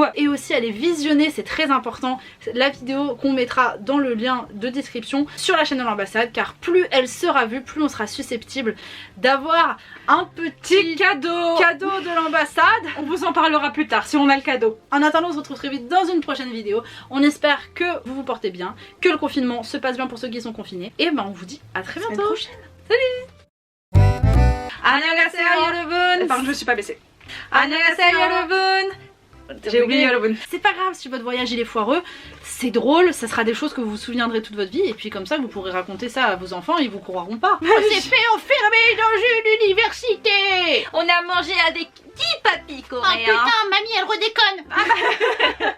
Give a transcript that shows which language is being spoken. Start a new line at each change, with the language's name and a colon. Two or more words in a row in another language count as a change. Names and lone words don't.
French: Et aussi aller visionner, c'est très important, la vidéo qu'on mettra dans le lien de description sur la chaîne de l'ambassade, car plus elle sera vue, plus on sera susceptible d'avoir un petit cadeau de l'ambassade. On vous en parlera plus tard si on a le cadeau. En attendant, on se retrouve très vite dans une prochaine vidéo. On espère que vous vous portez bien, que le confinement se passe bien pour ceux qui sont confinés. Et ben on vous dit à très bientôt. Salut.
Korean: Annyeonghaseyo 여러분.
French: Pardon, je me suis pas baissée.
Korean: Annyeonghaseyo 여러분.
French: J'ai oublié 여러분. C'est pas grave si votre voyage il est foireux, c'est drôle, ça sera des choses que vous vous souviendrez toute votre vie, et puis comme ça vous pourrez raconter ça à vos enfants et ils vous croiront pas. On s'est fait enfermer dans une université. On a mangé avec 10 papis coréens. Oh putain, mamie elle redéconne.